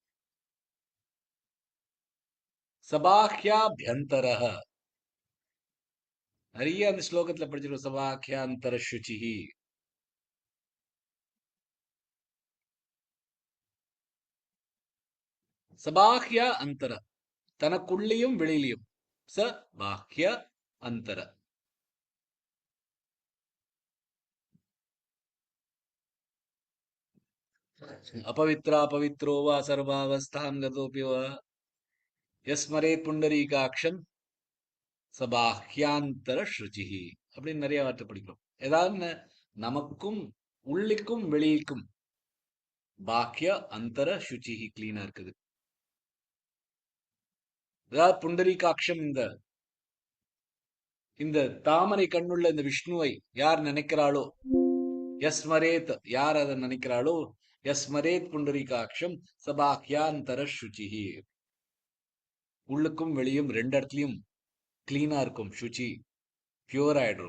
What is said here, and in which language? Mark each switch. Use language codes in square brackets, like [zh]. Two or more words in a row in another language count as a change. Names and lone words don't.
[ta] சபாஹ்யாபியந்தரஹ, நிறைய அந்த ஸ்லோகத்துல படிச்சிருக்கோம். [sa] सबाह्यान्तर शुचिः. सबाह्य अन्तर, [ta] தனக்குள்ளேயும் வெளியிலையும். [sa] स बाह्य अन्तर. अपवित्रा पवित्रो वा सर्वावस्थां गतोऽपि वा यस्मरेत् पुण्डरीकाक्षं सबाह्यान्तर शुचिः [ta] அப்படின்னு நிறைய வார்த்தை படிக்கிறோம். ஏதாவது நமக்கும் உள்ளிக்கும் வெளியிக்கும் [sa] बाह्य अन्तर शुचिः [ta] கிளீனா இருக்குது. அதாவது புண்டரீகாட்சம், இந்த தாமரை கண்ணுள்ள இந்த விஷ்ணுவை யார் நினைக்கிறாளோ, யஸ்மரேத் யார் அதை நினைக்கிறாளோ, [sa] यस्स्मरेत् पुण्डरीकाक्षं सबाह्यान्तर शुचिः, [ta] உள்ளுக்கும் வெளியும் ரெண்டு இடத்துலயும் கிளீனா இருக்கும், சுச்சி பியூர் ஆயிடும்.